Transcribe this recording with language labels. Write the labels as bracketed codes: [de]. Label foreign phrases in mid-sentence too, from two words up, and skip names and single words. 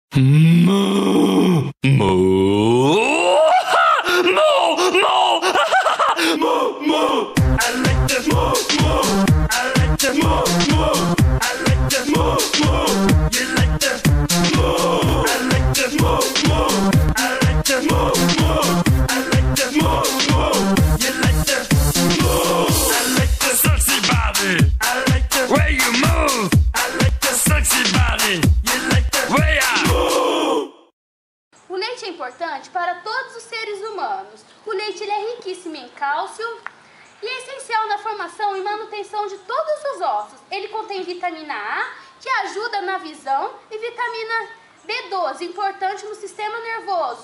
[en] Moo! Moo! Moo! Moo! Moo! Moo! I like to moo! Moo! I like to moo! Moo! I like to moo! Moo! You like to moo! I like to moo! Moo! I like to moo! Moo! I like to moo! Moo! You like to moo! I like the sexy body. I like the way you move. I like the sexy body. You like the way I move. [pt] O leite é importante para todos os seres humanos. O leite ele é riquíssimo em cálcio e é essencial na formação e manutenção de todos os ossos. Ele contém vitamina A, que ajuda na visão, e vitamina B12, importante no sistema nervoso.